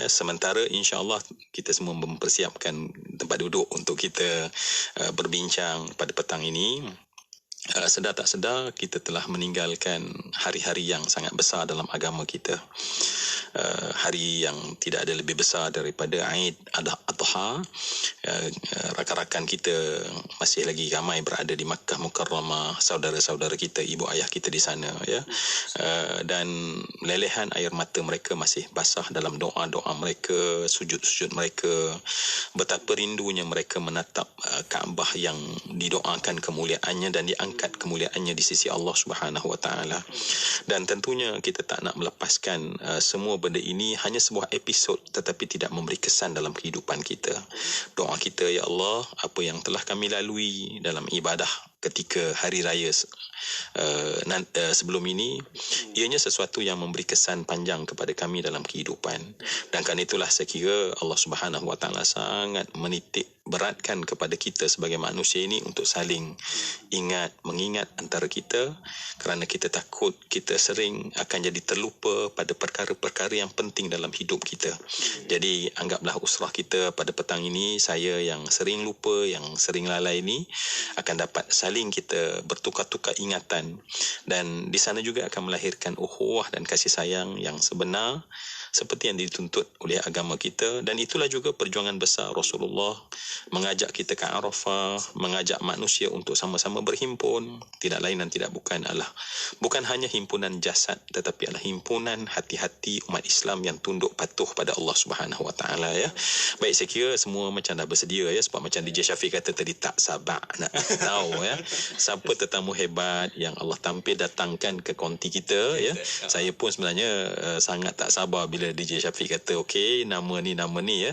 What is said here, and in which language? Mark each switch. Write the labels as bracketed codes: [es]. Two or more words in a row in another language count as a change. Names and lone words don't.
[ms] Sementara insya-Allah kita semua mempersiapkan tempat duduk untuk kita berbincang pada petang ini. Sedar tak sedar kita telah meninggalkan hari-hari yang sangat besar dalam agama kita. Hari yang tidak ada lebih besar daripada Aid Adha. Rakan-rakan kita masih lagi ramai berada di Makkah Mukarramah, saudara-saudara kita, ibu ayah kita di sana ya. Dan lelehan air mata mereka masih basah dalam doa-doa mereka, sujud-sujud mereka. Betapa rindunya mereka menatap Kaabah yang didoakan kemuliaannya dan diangkat kemuliaannya di sisi Allah [ar] سبحانه وتعالى. [ms] Dan tentunya kita tak nak melepaskan semua benda ini hanya sebuah episod tetapi tidak memberi kesan dalam kehidupan kita. Doa kita, [ar] يا الله, [ms] apa yang telah kami lalui dalam ibadah ketika hari raya sebelum ini, ianya sesuatu yang memberi kesan panjang kepada kami dalam kehidupan. Dan kerana itulah saya kira Allah [ar] سبحانه وتعالى [ms] sangat menitik beratkan kepada kita sebagai manusia ini untuk saling mengingat antara kita, kerana kita takut kita sering akan jadi terlupa pada perkara-perkara yang penting dalam hidup kita. Jadi anggaplah usrah kita pada petang ini, saya yang sering lupa, yang sering lalai ini, akan dapat saling kita bertukar-tukar ingatan, dan di sana juga akan melahirkan ukhuwah dan kasih sayang yang sebenar, seperti yang dituntut oleh agama kita, dan itulah juga perjuangan besar Rasulullah mengajak kita ke Arafah, mengajak manusia untuk sama-sama berhimpun, tidak lain dan tidak bukan adalah bukan hanya himpunan jasad tetapi adalah himpunan hati-hati umat Islam yang tunduk patuh pada Allah [ar] سبحانه وتعالى [ms] ya. Baik, saya kira semua macam dah bersedia ya, sebab macam DJ Syafiq kata tadi, tak sabar nak tahu ya siapa tetamu hebat yang Allah tampil datangkan ke konti kita ya. Saya pun sebenarnya sangat tak sabar bila DJ Syafiq kata okey nama ni ya.